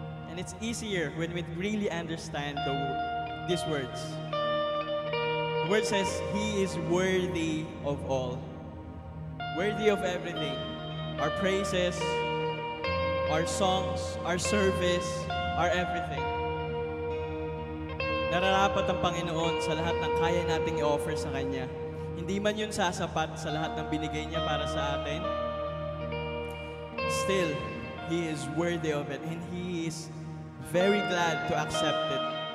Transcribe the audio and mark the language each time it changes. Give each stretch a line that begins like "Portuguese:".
English: And it's easier when we really understand these words. The word says, He is worthy of all. Worthy of everything. Our praises, our songs, our service, our everything.
Filipino: Nararapat ang Panginoon sa lahat ng kaya nating i-offer sa Kanya. Hindi man yun sasapat sa lahat ng binigay niya para sa atin.
English: Still, He is worthy of it and He is very glad to accept it.